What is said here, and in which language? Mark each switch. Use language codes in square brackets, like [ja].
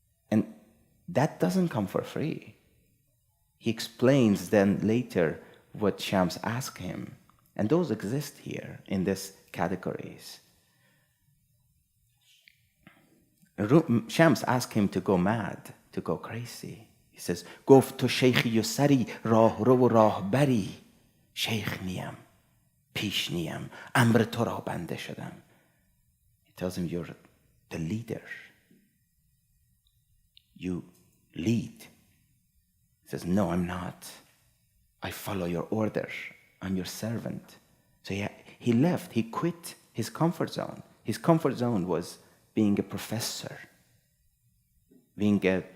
[en] And that doesn't come for free. He explains then later what Shams asked him. And those exist here in these categories. Shams asked him to go mad, to go crazy. [fa] He says, گفت تو شیخی و سری راه رو و راه بری. شیخ نیم، پیش نیم، امر تو را بنده شدم. [en] He tells him, you're the leader. You lead. He says, no, I'm not. I follow your order. I'm your servant. So he left. He quit his comfort zone. His comfort zone was being a professor, being a